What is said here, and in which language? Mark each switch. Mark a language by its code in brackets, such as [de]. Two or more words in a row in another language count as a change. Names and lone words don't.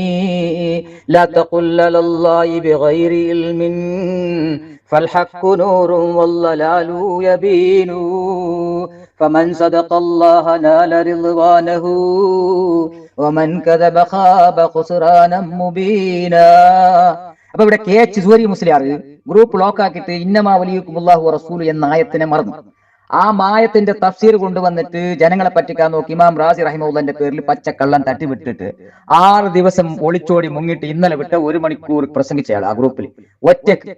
[ar] لا تقل على الله بغير علم فالحق نور والضلال يبين. فمن صدق الله نال رضوانه ومن كذب خاب خسرانا مبينا. [ml] അപ്പൊ ഇവിടെ KH സൂരി മുസ്ലിയാർ ഗ്രൂപ്പ് ലോക്കാക്കിയിട്ട് [ar] إنما وليكم الله رسول [ml] എന്ന ആയത്തിനെ മറന്നു. ആ മായത്തിന്റെ തഫ്സീർ കൊണ്ടുവന്നിട്ട് ജനങ്ങളെ പറ്റിക്കാൻ നോക്കി ഇമാം റാസി റഹിമഹുള്ളാന്റെ പേരിൽ പച്ചക്കള്ളം തട്ടിവിട്ടിട്ട് 6 ദിവസം ഒളിച്ചോടി മുങ്ങിട്ട് ഇന്നലെ വിട്ട് 1 മണിക്കൂർ പ്രസംഗിച്ചയാൾ ആ ഗ്രൂപ്പിൽ ഒറ്റക്ക്.